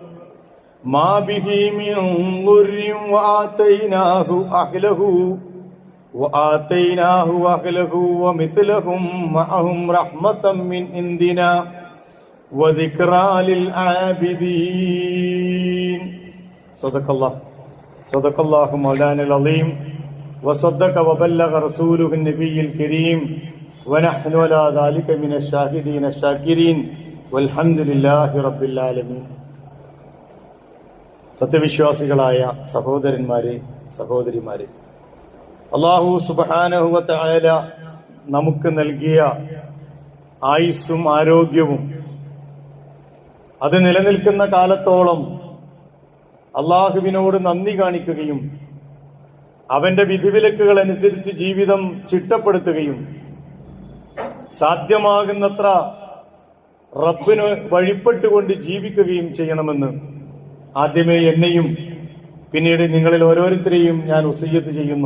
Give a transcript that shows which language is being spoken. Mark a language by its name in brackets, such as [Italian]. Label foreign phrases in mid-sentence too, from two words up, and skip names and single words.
[Arabic] وآتيناه أهله ومثلهم معهم رحمة من عندنا وذكرى للعابدين صدق الله مولانا العظيم وصدق وبلغ رسوله النبي الكريم ونحن على ذلك من الشاهدين الشاكرين والحمد لله رب العالمين. [Malayalam] സത്യവിശ്വാസികളായ സഹോദരന്മാരെ, സഹോദരിമാരെ, [Arabic] الله سبحانه وتعالى [Malayalam] നമുക്ക് നൽകിയ ആയുസ്സും ആരോഗ്യവും അത് നിലനിൽക്കുന്ന കാലത്തോളം അള്ളാഹുവിനോട് നന്ദി കാണിക്കുകയും അവന്റെ വിധിവിലക്കുകൾ അനുസരിച്ച് ജീവിതം ചിട്ടപ്പെടുത്തുകയും സാധ്യമാകുന്നത്ര റബ്ബിന് വഴിപ്പെട്ടുകൊണ്ട് ജീവിക്കുകയും ചെയ്യണമെന്ന് ആദ്യമേ എന്നെയും പിന്നീട് നിങ്ങളിൽ ഓരോരുത്തരെയും ഞാൻ വസിയ്യത്ത് ചെയ്യുന്നു.